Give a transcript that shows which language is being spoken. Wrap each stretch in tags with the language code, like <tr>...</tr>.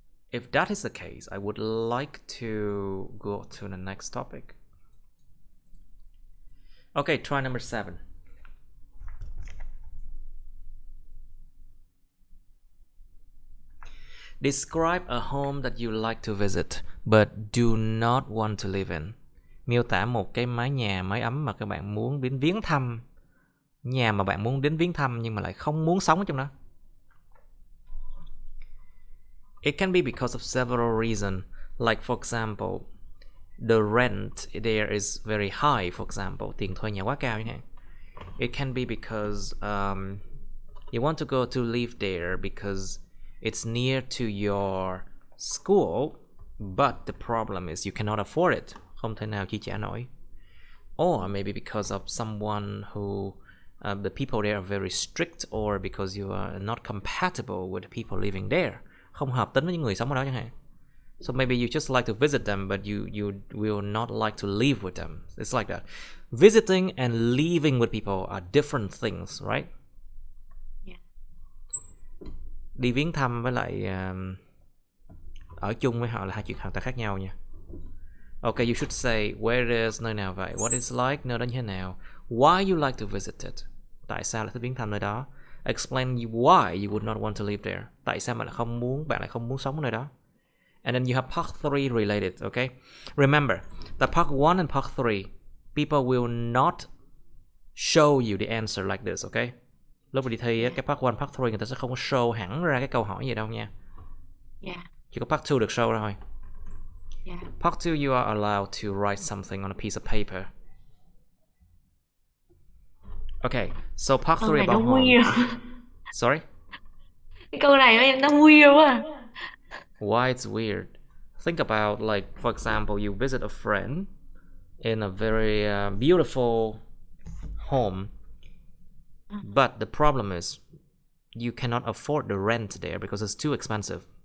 <en>If that is the case, I would like to go to the next topic. Okay, try number 7. Describe a home that you like to visit but do not want to live in.</en> <vi>Miêu tả một cái mái ấm mà các bạn muốn đến viếng thăm. Nhà mà bạn muốn đến viếng thăm nhưng mà lại không muốn sống ở trong đó.</vi> <en>It can be because of several reasons. Like for example, the rent there is very high, for example.</en> <vi>Tiền thuê nhà quá cao chẳng hạn.</vi> <en>It can be because you want to go to live there because it's near to your school, but the problem is you cannot afford it.</en> <vi>Không thể nào chi trả nổi.</vi> <en>Or maybe because of someone who the people there are very strict, or because you are not compatible with the people living there.</en> <vi>Không hợp tính với những người sống ở đó chẳng hạn.</vi> <en>So maybe you just like to visit them, but you will not like to live with them. It's like that. Visiting and living with people are different things, right? Yeah.</en> <vi>Đi viếng thăm với lại ở chung với họ là hai chuyện hoàn toàn khác nhau nha.</vi> <en>Okay, you should say where it is,</en> <vi>nơi nào vậy,</vi> <en>what it's like,</en> <vi>nơi đó như thế nào,</vi> <en>why you like to visit it,</en> <vi>tại sao lại thích viếng thăm nơi đó,</vi> <en>explain why you would not want to live there,</en> <vi>tại sao bạn lại không muốn sống ở nơi đó,</vi> <en>And then you have part 3 related, okay? Remember that part 1 and part 3, people will not show you the answer like this, okay?</en> <vi>Lúc mà đi thi cái part 1, part 3 người ta sẽ không có show hẳn ra cái câu hỏi gì đâu nha. Chỉ có part 2 được show ra thôi.</vi> <en>Part 2 you are allowed to write something on a piece of paper. Okay, so part 3 about home. Sorry?</en> <vi>Cái câu này em nó weird quá.</vi> <en>Why it's weird? Think about, like, for example, you visit a friend in a very beautiful home, but the problem is you cannot afford the rent there because it's too expensive.</en>